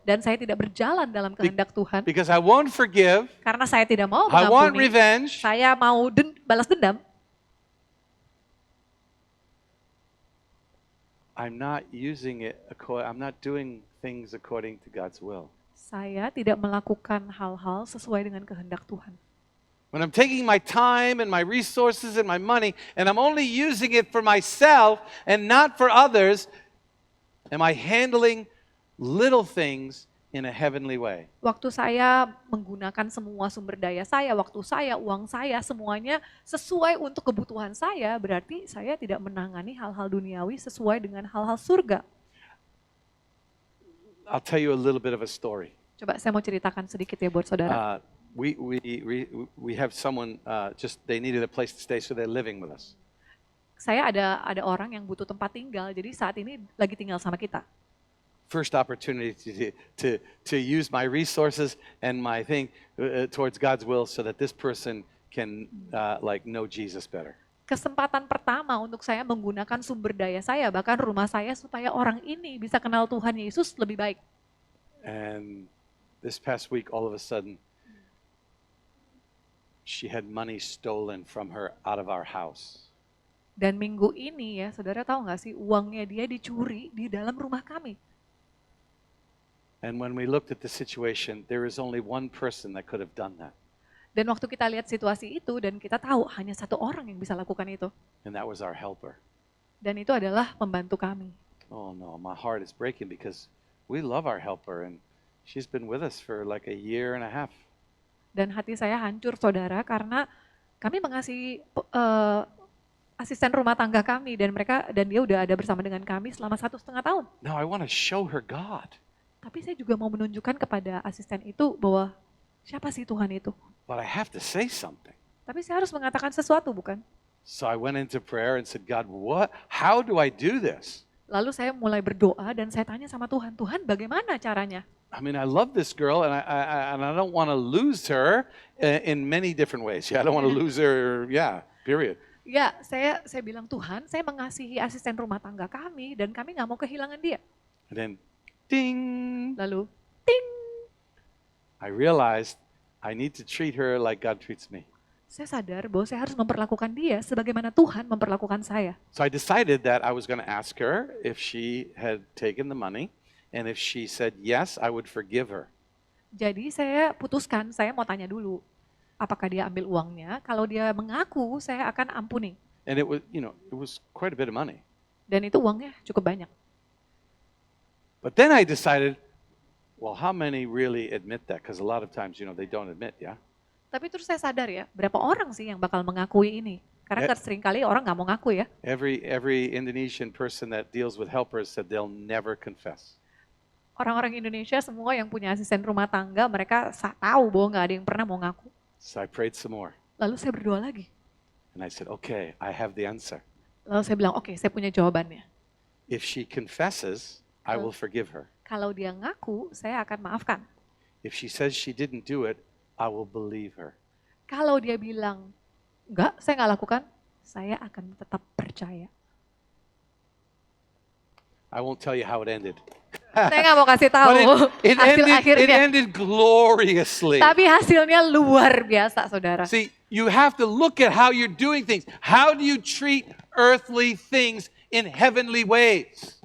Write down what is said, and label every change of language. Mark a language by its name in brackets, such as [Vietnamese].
[Indonesian] dan saya tidak berjalan dalam kehendak Tuhan [English] because I won't forgive, [Indonesian] karena saya tidak mau [English] I want [Indonesian] mengampuni, [English] revenge, [Indonesian] saya mau balas dendam, [English] I'm not using it, I'm not doing things according to God's will. [Indonesian] saya tidak melakukan hal-hal sesuai dengan kehendak Tuhan. [English] When I'm taking my time and my resources and my money and I'm only using it for myself and not for others, am I handling little things in a heavenly way? [Indonesian] Waktu saya menggunakan semua sumber daya saya, waktu saya, uang saya, semuanya sesuai untuk kebutuhan saya, berarti saya tidak menangani hal-hal duniawi sesuai dengan hal-hal surga. [English] I'll tell you a little bit of a story. [Indonesian] Coba saya mau ceritakan sedikit ya buat saudara. [English] We have someone just they needed a place to stay, so they're living with us. [Indonesian] Saya ada orang yang butuh tempat tinggal, jadi saat ini lagi tinggal sama kita. [English] First opportunity to use my resources and my thing towards God's will, so that this person can like know Jesus better. [Indonesian] Kesempatan pertama untuk saya menggunakan sumber daya saya, bahkan rumah saya, supaya orang ini bisa kenal Tuhan Yesus lebih baik. [English] And this past week, all of a sudden, she had money stolen from her out of our house. [Indonesian] Dan minggu ini ya, saudara tahu nggak sih, uangnya dia dicuri di dalam rumah kami. [English] And when we looked at the situation, there is only one person that could have done that. [Indonesian] Dan waktu kita lihat situasi itu dan kita tahu hanya satu orang yang bisa lakukan itu. [English] And that was our helper. [Indonesian] Dan itu adalah pembantu kami. [English] Oh no, my heart is breaking because we love our helper and she's been with us for like a year and a half. [Indonesian] Dan hati saya hancur saudara karena kami mengasihi asisten rumah tangga kami dan dia udah ada bersama dengan kami selama 1,5 tahun. [English] Now I want to show her God. [Indonesian] Tapi saya juga mau menunjukkan kepada asisten itu bahwa siapa sih Tuhan itu. [English] But I have to say something. [Indonesian] Tapi saya harus mengatakan sesuatu bukan? [English] So I went into prayer and said, God, how do I do this? [Indonesian] Lalu saya mulai berdoa dan saya tanya sama Tuhan, Tuhan bagaimana caranya? [English] I mean, I love this girl, and I don't want to lose her in many different ways. Yeah, I don't want to lose her. Yeah, period. [Indonesian] Ya, saya bilang Tuhan, saya mengasihi asisten rumah tangga kami dan kami nggak mau kehilangan dia. [English] And then, ding! [Indonesian] Lalu, ting! [English] I realized I need to treat her like God treats me. [Indonesian] Saya sadar bahwa saya harus memperlakukan dia sebagaimana Tuhan memperlakukan saya. [English] So I decided that I was going to ask her if she had taken the money, and if she said yes, I would forgive her. [Indonesian] Jadi saya putuskan, saya mau tanya dulu, apakah dia ambil uangnya? Kalau dia mengaku, saya akan ampuni. [English] And it was quite a bit of money. [Indonesian] Dan itu uangnya cukup banyak. [English] But then I decided, well, how many really admit that? Because a lot of times, they don't admit, yeah? [Indonesian] Tapi terus saya sadar ya, berapa orang sih yang bakal mengakui ini? Karena seringkali orang nggak mau ngaku ya. [English] Every Indonesian person that deals with helpers said they'll never confess. [Indonesian] Orang-orang Indonesia semua yang punya asisten rumah tangga, mereka tahu bahwa nggak ada yang pernah mau ngaku. [English] So I prayed some more. [Indonesian] Lalu saya berdoa lagi. [English] And I said, okay, I have the answer. [Indonesian] Lalu saya bilang, oke, saya punya jawabannya. [English] If she confesses, I will forgive her. [Indonesian] Kalau dia ngaku, saya akan maafkan. [English] If she says she didn't do it, I will believe her. [Indonesian] Kalau dia bilang, enggak, saya nggak lakukan, saya akan tetap percaya. [English] I won't tell you how it ended. [Indonesian] Saya nggak mau kasih tahu [English] It [Indonesian] hasil akhirnya. [English] ended gloriously. [Indonesian] Tapi hasilnya luar biasa, saudara. [English] See, you have to look at how you're doing things. How do you treat earthly things in heavenly ways?